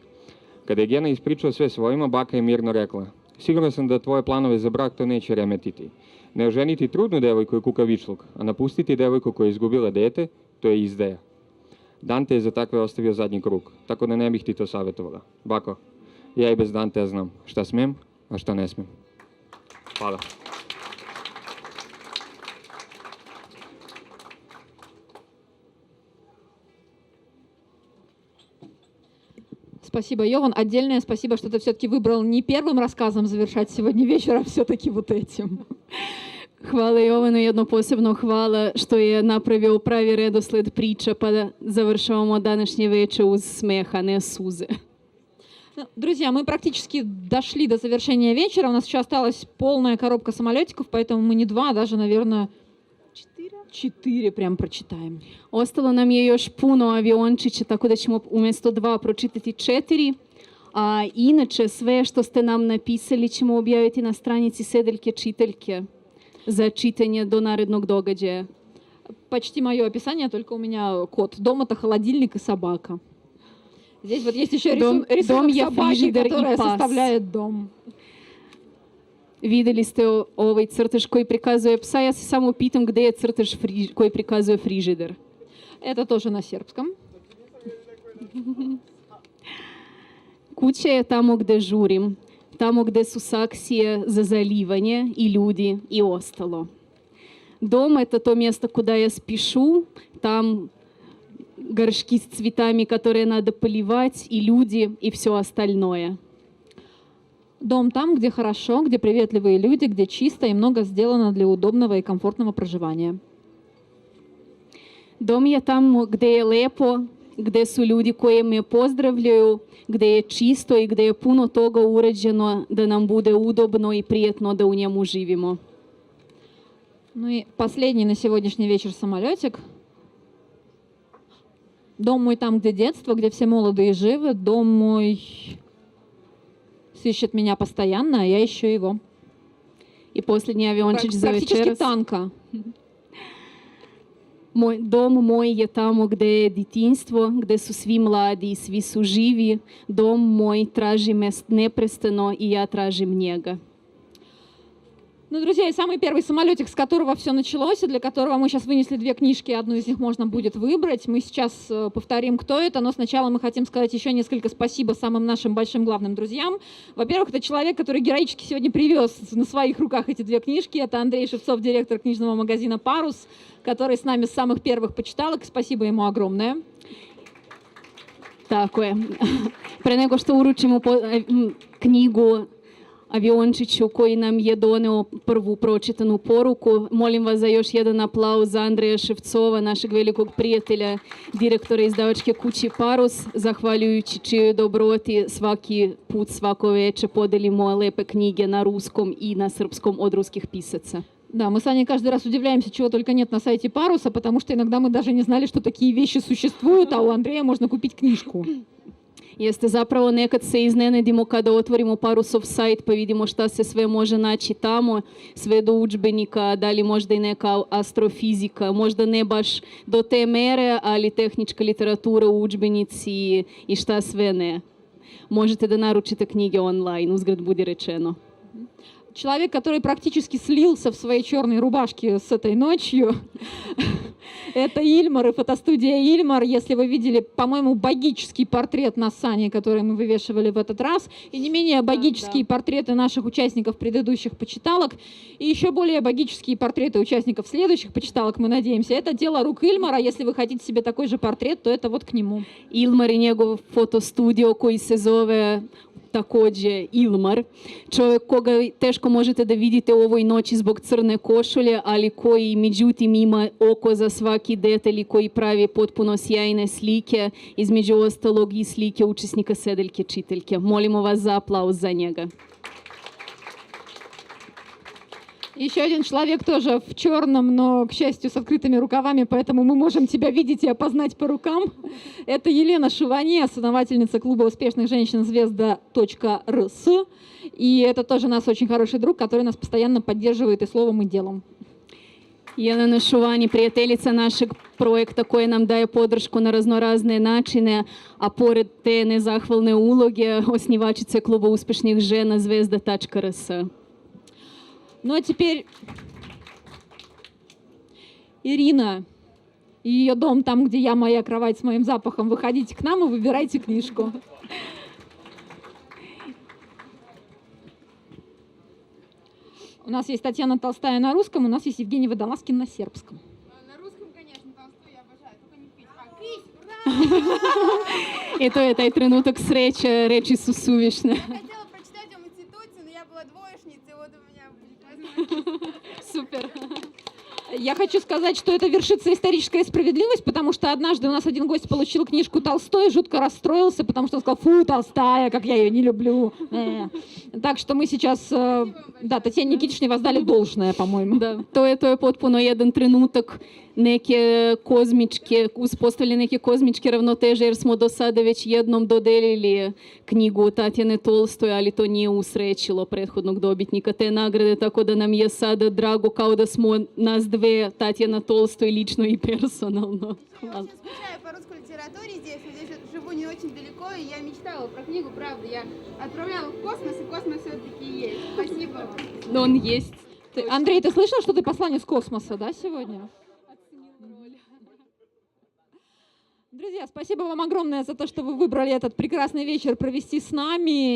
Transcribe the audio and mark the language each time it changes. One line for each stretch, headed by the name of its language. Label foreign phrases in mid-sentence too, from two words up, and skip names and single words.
Serbian: Kada je Gena ispričao sve svojima, baka je mirno rekla: sigurno sam da tvoje planove za brak to neće remetiti. Ne oženiti trudnu devojku je kukavičluk, a napustiti devojku koja je izgubila dete, to je izdaja. Dante je za takve ostavio zadnji krug, tako da ne bih ti to savjetovala. Bako, ja i bez Dantea znam šta smem, a šta ne smem. Hvala.
Russian: Спасибо, Йован. Отдельное спасибо, что ты все-таки выбрал не первым рассказом завершать сегодня вечер, а все-таки вот этим.
Serbian: Hvala Jovanu, jedno posebno hvala što je napravio pravi redosled priča, pa da završavamo današnje veče uz smeh, a ne suze.
Russian: Друзья, мы практически дошли до завершения вечера. У нас еще осталась полная коробка самолетиков, поэтому мы не 2, даже, наверное, 4 прям прочитаем.
Serbian: Ostalo nam je još puno aviončića, tako da ćemo umjesto 2 pročitati 4. A inače sve što ste nam napisali ćemo objaviti na stranici Sedeljke čiteljke za čitanje do narednog događaja.
Russian: Почти мое описание, только у меня кот. Дом — это холодильник и собака. Здесь вот есть еще рисунок собаки, которая составляет дом.
Serbian: Vidjeli ste ovaj crtež koji prikazuje psa. Ja se samo pitam gdje je crtež koji prikazuje frižider.
Russian: Это тоже на сербском.
Serbian: Kuća je tamo gdje žurim, tamo gdje su saksije za zaливanje i ljudi i ostalo.
Russian: Дом — это то место, куда я спешу, там горшки с цветами, которые надо поливать, и люди, и все остальное. Дом там, где хорошо, где приветливые люди, где чисто и много сделано для удобного и комфортного проживания.
Serbian: Дом je tamo gdje je lepo, gdje su ljudi koji me pozdravljaju, gdje je čisto i gdje je puno toga uređeno da nam bude udobno
Russian: и приятно
Serbian: da u njemu živimo.
Russian: Ну и последний на сегодняшний вечер самолетик. Дом мой там, где детство, где все молоды и живы. Дом мой сыщет меня постоянно, а я ищу его. И последний авиончик за Практически
Serbian: вечерас.
Russian: танка.
Serbian: Dom moj je tamo gdje je djetinjstvo, gdje su svi mladi i svi su živi. Dom moj traži me neprestano i ja tražim njega.
Russian: Ну, друзья, и самый первый самолетик, с которого все началось, и для которого мы сейчас вынесли 2 книжки, одну из них можно будет выбрать. Мы сейчас повторим, кто это, но сначала мы хотим сказать еще несколько спасибо самым нашим большим главным друзьям. Во-первых, это человек, который героически сегодня привез на своих руках эти 2 книжки. Это Андрей Шевцов, директор книжного магазина «Парус», который с нами с самых первых почиталок. Спасибо ему огромное.
Serbian: Tako je. Pre nego što uručimo knjigu Aviončiću koji nam je doneo prvu pročitanu poruku, molim vas za još jedan aplauz za Andreja Ševcova, našeg velikog prijatelja, direktora izdavačke kuće Parus, zahvaljujući čijoj dobroti svaki put, svako veče podelimo lepe knjige na ruskom i na srpskom od ruskih pisaca.
Russian: Да, мы с Аней каждый раз удивляемся, чего только нет на сайте Паруса, потому что иногда мы даже не знали, что такие вещи существуют, а у Андрея можно купить книжку.
Serbian: Jeste zapravo nekad se iznenedimo kada otvorimo Parusov sajt pa vidimo šta se sve može naći tamo, sve do udžbenika, da li možda i neka astrofizika, možda ne baš do te mere, ali tehnička literatura, udžbenici i šta sve ne. Možete da naručite knjige online, uzgred budi rečeno.
Russian: Человек, который практически слился в своей черной рубашке с этой ночью, это Ильмар и фотостудия Ильмар. Если вы видели, по-моему, богический портрет на Сане, который мы вывешивали в этот раз, и не менее богические портреты наших участников предыдущих почиталок, и еще более богические портреты участников следующих почиталок, мы надеемся. Это дело рук Ильмара. Если вы хотите себе такой же портрет, то это вот к нему.
Serbian: Ильмар и njegov fotostudio koji se zove takođe Ilmar, čovjek koga teško možete da vidite u ovoj noći zbog crne košulje, ali koji međutim ima oko za svaki detalj i koji pravi potpuno sjajne slike, između ostalog i slike učesnika Sedeljke čiteljke. Molimo vas za aplauz za njega.
Russian: Еще один человек тоже в черном, но, к счастью, с открытыми рукавами, поэтому мы можем тебя видеть и опознать по рукам. Это Елена Шуване, основательница клуба успешных женщин Звезда.рс. И это тоже наш очень хороший друг, который нас постоянно поддерживает и словом, и делом.
Serbian: Jelena Šuvani, prijateljica našeg projekta koja nam daje podršku na raznorazne načine, a pored te nezahvalne uloge, osnivačica kluba uspešnih žena Zvezda.rs.
Russian: Ну а теперь Ирина и ее дом, там, где я, моя кровать с моим запахом. Выходите к нам и выбирайте книжку. У нас есть Татьяна Толстая на русском, у нас есть Евгений Водолазкин на сербском. На русском, конечно, Толстой я обожаю, только не пить. А пить, ура!
Serbian: I to je taj trenutak sreće, reči su suvišne.
Russian: Хотела прочитать вам институцию, но я была двоечницей, вот у меня были возможности. Супер. Я хочу сказать, что это вершится историческая справедливость, потому что однажды у нас один гость получил книжку Толстой и жутко расстроился, потому что он сказал: фу, Толстая, как я ее не люблю. Так что мы сейчас, да, Татьяне Никитичне воздали должное, по-моему.
Serbian: Da, to je potpuno jedan trenutak neke kozmičke, uspostavljene neke kozmičke ravnoteže, jer smo do sada već jednom dodelili knjigu Tatjane Tolstoj, ali to nije usrećilo prethodnog dobitnika te nagrade, tako da nam je sada drago kao da smo nas dve, Tatjana Tolstoj, lično i personalno.
Russian: Я очень скучаю по русской литературе здесь. Я здесь живу не очень далеко, и я мечтала про книгу, правда. Я отправляла в космос, и космос все-таки есть. Спасибо вам. Но он есть. Андрей, ты слышал, что ты посланец космоса, да, сегодня? Друзья, спасибо вам огромное за то, что вы выбрали этот прекрасный вечер провести с нами.